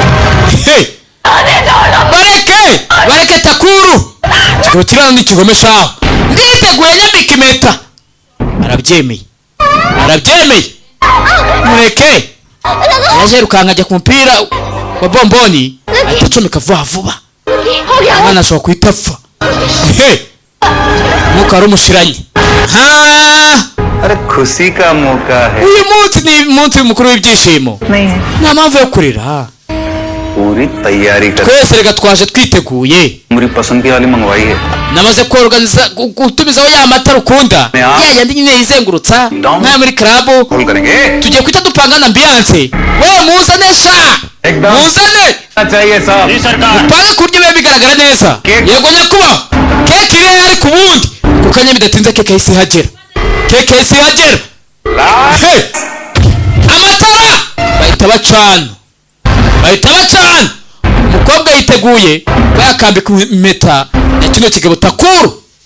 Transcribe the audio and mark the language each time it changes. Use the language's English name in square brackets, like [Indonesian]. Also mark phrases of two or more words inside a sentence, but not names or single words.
[Kinyarwanda] bareke Takuru kigabo kirana n'ikigomeshaho nditeguye nyambika impeta. arabyemeye mureke yaje rukanga ajya ku mupira wa bomboni atacomeka vuba mwana ashobora kuhita apfa. mwuka wari umushiranye. [Hindi] अरे खुशी का मौका है [Kinyarwanda] uyu munsi ni umunsi mukuru w'ibyishimo nta mpamvu yo kurira. [Hindi] पूरी तैयारी कर [Kinyarwanda] twese reka twaje twiteguye. [Hindi] मेरी पसंद की वाली मंगवाई है [Kinyarwanda] namaze kuorganiza gutumizaho ya matara ukunda yandi nyine yizengurutsa nka muri club. [Hindi] कॉल करेंगे [Kinyarwanda] tugiye kwita dupangana ambiance. wowe muzane sha muzane [Hindi] चाहिए साहब [Kinyarwanda] upange kurya bibe bigaragara neza. yego nyakuba keke iri ari ku bundi kukanya bidatinze keke isi hagera. amatara bahita bacana umukobwa yiteguye bayakambika impeta ya kino kigabo Takuru.